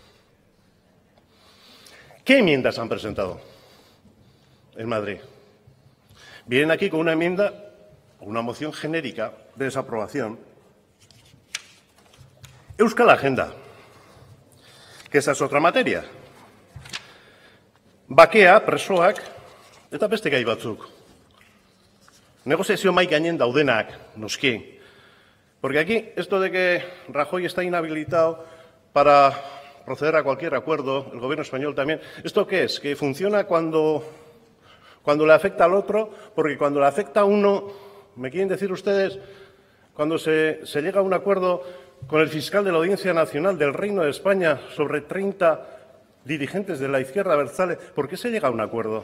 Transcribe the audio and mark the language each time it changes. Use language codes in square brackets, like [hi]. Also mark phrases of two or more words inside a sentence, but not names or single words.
[es] ¿Qué enmiendas han presentado en Madrid? Vienen aquí con una enmienda, una moción genérica de desaprobación. Euskal Agenda, que esa es otra materia. [eu] Bakea, presoak, eta beste gai batzuk. Negoziazio mahai gainen daudenak, noski. [es] Porque aquí, esto de que Rajoy está inhabilitado para proceder a cualquier acuerdo, el gobierno español también, ¿esto qué es? ¿Que funciona cuando le afecta al otro? Porque cuando le afecta a uno, ¿me quieren decir ustedes? Cuando se llega a un acuerdo con el fiscal de la Audiencia Nacional del Reino de España sobre 30 dirigentes de la izquierda abertzale, ¿por qué se llega a un acuerdo?